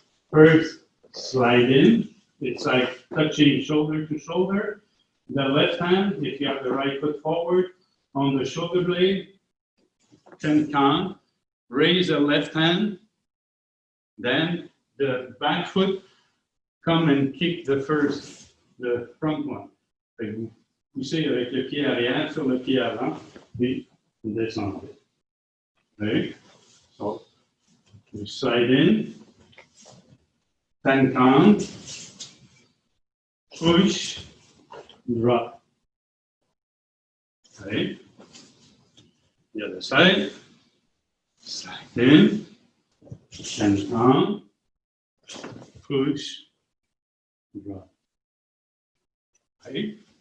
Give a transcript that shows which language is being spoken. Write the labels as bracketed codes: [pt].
[en] First, slide in. It's like touching shoulder to shoulder. The left hand, if you have the right foot forward, on the shoulder blade, tenkan, raise the left hand, then the back foot, come and kick the front one. [fr] Vous poussez avec le pied arrière sur le pied avant, puis vous descendez. [en] Okay? So, you slide in, tenkan, push, drop. Okay? The other side, slide in, tenkan, push, drop. Okay?